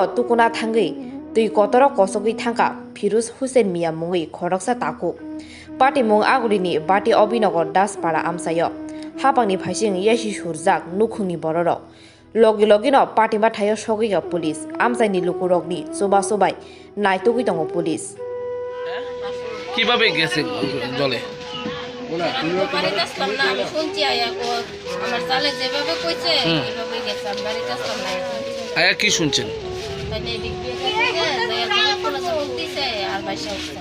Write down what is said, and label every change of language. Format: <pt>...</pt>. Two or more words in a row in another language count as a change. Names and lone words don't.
<trp>tukuna thangi tui kotoro kosogui thangka Firuz Hussein Mia mungui khoroksa taku party mung agurini bati Obinagar Daspara amsayo hapangni phaising yesi surjak nukhungni bororo logi logino party ma thayo sogiga police amsaini lukurokni soba sobai naitugui tongo police</trp> <bn>কিভাবে গেছে জলে বাড়িতে আসলাম না আমি শুনছি আমার চালে যেভাবে কইছে এইভাবে গেছে আমি বাড়িতে আসলাম না আয়া কি শুনছেন তাহলে এদিক দিয়ে পুলিশ বলতেছে আর বাইশা উঠছে</bn>